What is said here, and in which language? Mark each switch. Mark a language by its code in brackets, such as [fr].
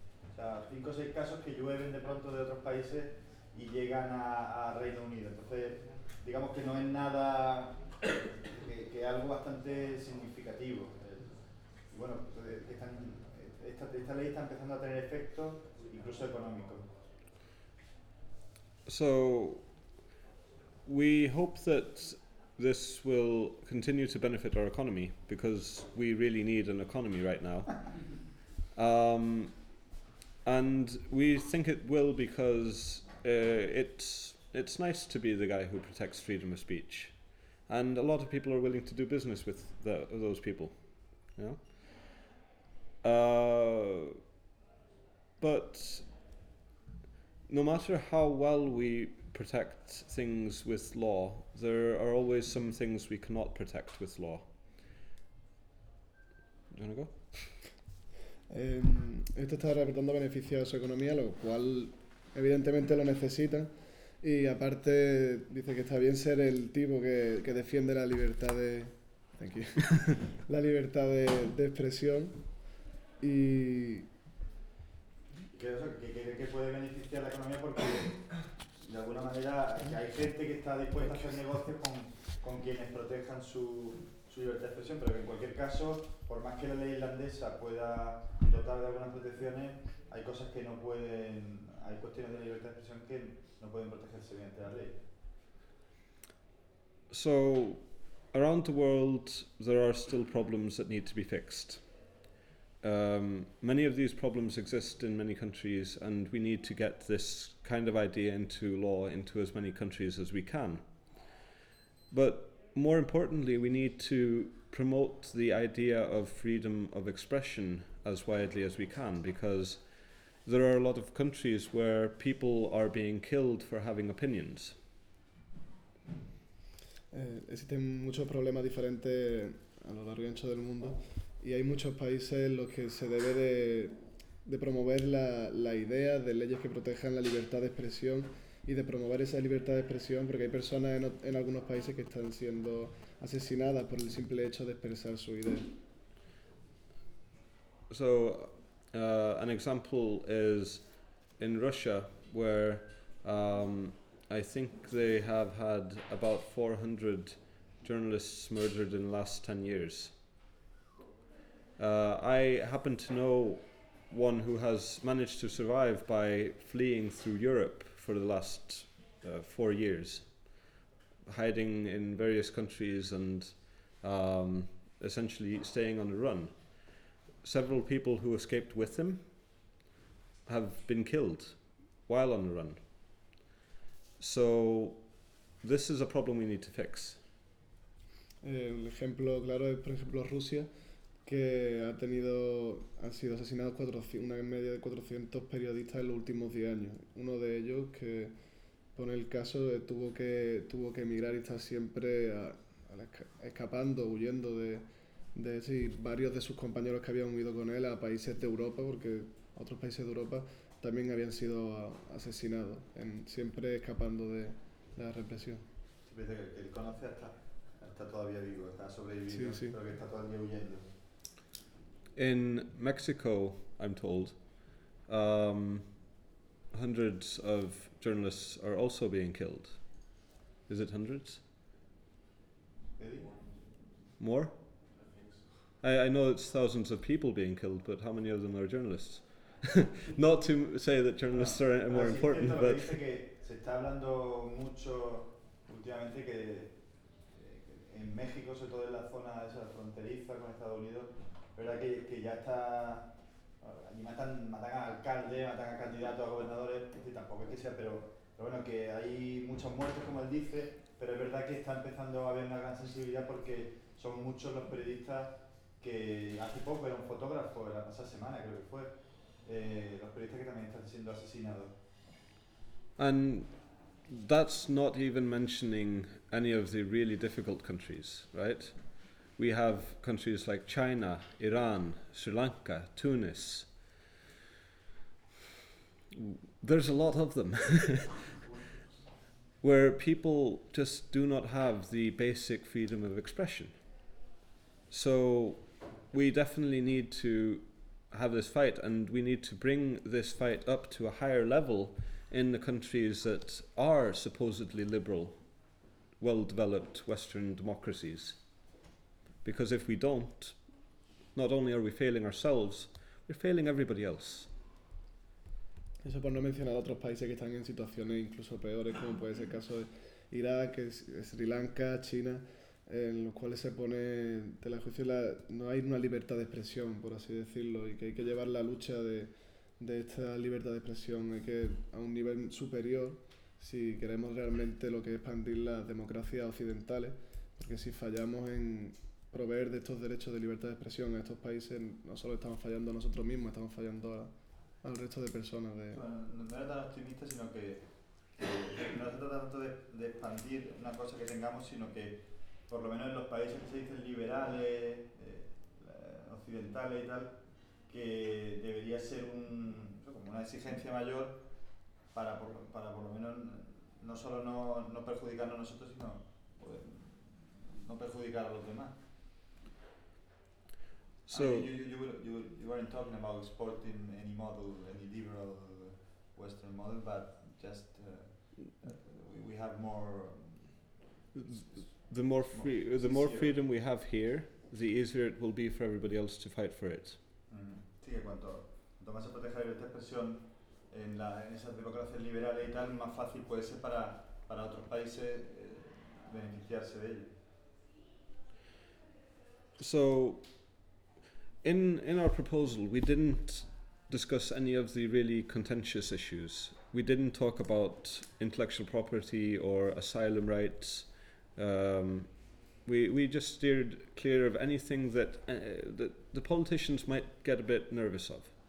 [es] O sea, 5 o 6 casos que llueven de pronto de otros países y llegan a Reino Unido. Entonces, digamos que no es nada, que es algo bastante significativo. Bueno, esta ley está empezando a tener efectos, incluso económicos. [en] So, we hope that this will continue to benefit our economy, because we really need an economy right now. And we think it will, because it's nice to be the guy who protects freedom of speech. And a lot of people are willing to do business with those people. You know? But no matter how well we protect things with law, there are always some things we cannot protect with law. Do you want to go? [es] Esto está reportando beneficio a su economía, lo cual evidentemente lo necesita, y aparte dice que está bien ser el tipo que defiende la libertad de la libertad de expresión, y que puede beneficiar la economía, porque de alguna manera hay gente que está dispuesta a hacer negocios con quienes protejan su libertad de expresión, pero que en cualquier caso, por más que la ley irlandesa pueda dotar de algunas protecciones, hay cosas que no pueden, hay cuestiones de la libertad de expresión que no pueden protegerse mediante la ley. [en] So, around the world, there are still problems that need to be fixed. Many of these problems exist in many countries, and we need to get this kind of idea into law into as many countries as we can. But more importantly, we need to promote the idea of freedom of expression as widely as we can, because there are a lot of countries where people are being killed for having opinions. [es] Existen muchos problemas diferentes a lo largo y ancho del mundo. Y hay muchos países en los que se debe de promover la idea de leyes que protejan la libertad de expresión y de promover esa libertad de expresión, porque hay personas en algunos países que están siendo asesinadas por el simple hecho de expresar su idea. [en] So, an example is in Russia, where I think they have had about 400 journalists murdered in the last 10 years. I happen to know one who has managed to survive by fleeing through Europe for the last 4 years, hiding in various countries and essentially staying on the run. Several people who escaped with him have been killed while on the run. So this is a problem we need to fix. [es] El ejemplo claro es, por ejemplo, Rusia, que ha sido asesinado una media de 400 periodistas en los últimos 10 años. Uno de ellos, que pone el caso, tuvo que emigrar y está siempre escapando, huyendo de ese, y varios de sus compañeros que habían huido con él a países de Europa, porque otros países de Europa también habían sido asesinados, siempre escapando de la represión. Él conoce, está todavía vivo, está sobreviviendo, sí. Pero que está todavía huyendo. [en] In Mexico, I'm told, hundreds of journalists are also being killed. Is it hundreds? Maybe more. I think so. I know it's thousands of people being killed, but how many of them are journalists? Well, Not to say that journalists are more important, but [es] dice que se está hablando mucho últimamente que en México, sobre todo en la zona esa fronteriza con Estados Unidos, verdad que ya está allí matan a alcaldes, matan a candidatos a gobernadores, este tampoco es que sea, pero bueno, que hay muchos muertos, como él dice, pero es verdad que está empezando a haber una gran sensibilidad porque son muchos los periodistas que hace poco era un fotógrafo, la pasada semana creo que fue, los periodistas que también están siendo asesinados. [en] And that's not even mentioning any of the really difficult countries, right? We have countries like China, Iran, Sri Lanka, Tunis. There's a lot of them where people just do not have the basic freedom of expression. So we definitely need to have this fight, and we need to bring this fight up to a higher level in the countries that are supposedly liberal, well-developed Western democracies. Because if we don't, not only are we failing ourselves, we're failing everybody else. [es] Eso por no mencionar otros países que están en situaciones incluso peores, como puede ser el caso de Irak, Sri Lanka, China, en los cuales se pone de la juicio la, no hay una libertad de expresión, por así decirlo, y que hay que llevar la lucha de esta libertad de expresión hay que a un nivel superior si queremos realmente lo que es expandir las democracias occidentales, porque si fallamos en proveer de estos derechos de libertad de expresión a estos países, no solo estamos fallando a nosotros mismos, estamos fallando al resto de personas. De... Bueno, no era tan optimista, sino que no se trata tanto de expandir una cosa que tengamos, sino que por lo menos en los países que se dicen liberales, occidentales y tal, que debería ser como una exigencia mayor para por lo menos no solo no perjudicarnos a nosotros, sino poder no perjudicar a los demás. [en] So you weren't talking about exporting any model, any liberal Western model, but just we have more. The more freedom we have here, the easier it will be for everybody else to fight for it. [es] Sí, cuanto más se proteja la libertad de expresión en esas democracias liberales y tal, más fácil puede ser para otros países beneficiarse de ello. [en] So. In our proposal, we didn't discuss any of the really contentious issues. We didn't talk about intellectual property or asylum rights. We just steered clear of anything that the politicians might get a bit nervous of.